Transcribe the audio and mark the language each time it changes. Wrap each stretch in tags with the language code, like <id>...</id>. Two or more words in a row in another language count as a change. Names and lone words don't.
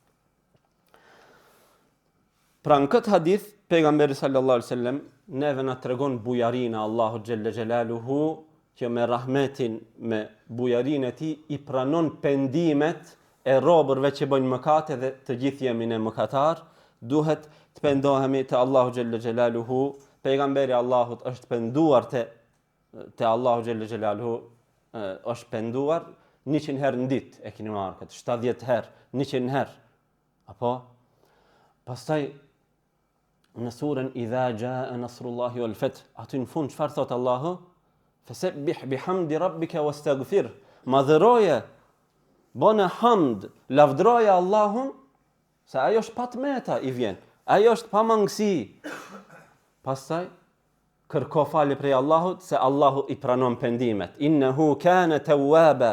<sq>Pra në këtë hadith, pejgamberi</sq> <ar>صلى الله عليه وسلم</ar> <sq>neve na tregon bujarinë e Allahut</sq> <ar>جل جلاله,</ar> <sq>që me rahmetin, me bujarinë e tij i pranon pendimet e robërve që bëjnë mëkate dhe të gjithë jemi ne mëkatar, duhet të pendohemi te Allahu</sq> <ar>جل جلاله.</ar> <sq>Pejgamberi Allahut është penduar te Allahu</sq> <ar>جل جلاله,</ar> <sq>është penduar 100 herë në ditë, e keni marrë këtë, 70 herë, 100 herë. Apo pastaj në surën Idha jaa nasrullahi wal fath, aty në fund çfarë thot Allahu?</sq> <ar>فسبح بحمد ربك واستغفر.</ar> <sq>Madhëroje, bëne hamd, lavdroje Allahun, se ajo është pa tmeta i vjen, ajo është pa mangësi. Pastaj kërko falje prej Allahut, se Allahu i pranon pendimet.</sq> <ar>إنه كان توابا.</ar>